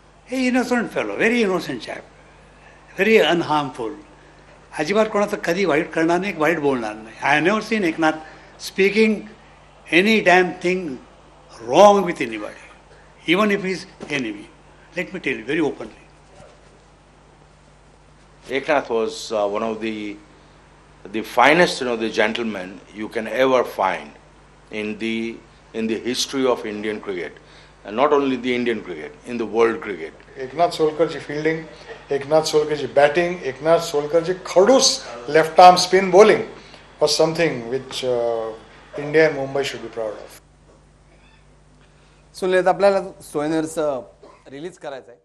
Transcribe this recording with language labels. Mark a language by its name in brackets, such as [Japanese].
[English] हे innocent fellow, very innocent chap, very unharmful. [Marathi] अजिबात कोणाचं कधी वाईट करणार नाही, वाईट बोलणार नाही. [English] I have never seen Eknath speaking any damn thing wrong with anybody, even if he is enemy. Let me tell you very openly. Eknath was one of the finest, the gentlemen you can ever find in the history of Indian cricket, and not only the Indian cricket, in the world cricket. [Marathi] Eknath सोलकरची fielding, Eknath सोलकरची batting, Eknath सोलकरची खडूस left arm spin bowling [English] was something which India and Mumbai should be proud [Marathi] of. Sunil, आपल्याला सोयनर्स release करायचं आहे.